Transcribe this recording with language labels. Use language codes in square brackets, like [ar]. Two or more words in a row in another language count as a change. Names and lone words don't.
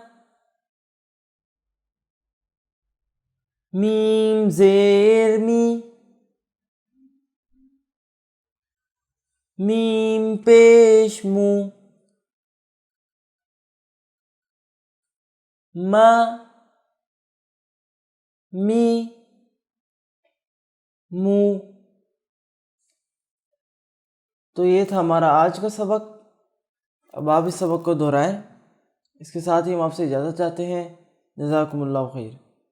[ur] میم زیر می، میم پیش مو، ما می مو۔ تو یہ تھا ہمارا آج کا سبق۔ اب آپ اس سبق کو دہرائیں۔ اس کے ساتھ ہی ہم آپ سے اجازت چاہتے ہیں۔ [ar] جزاکم اللہ خیر۔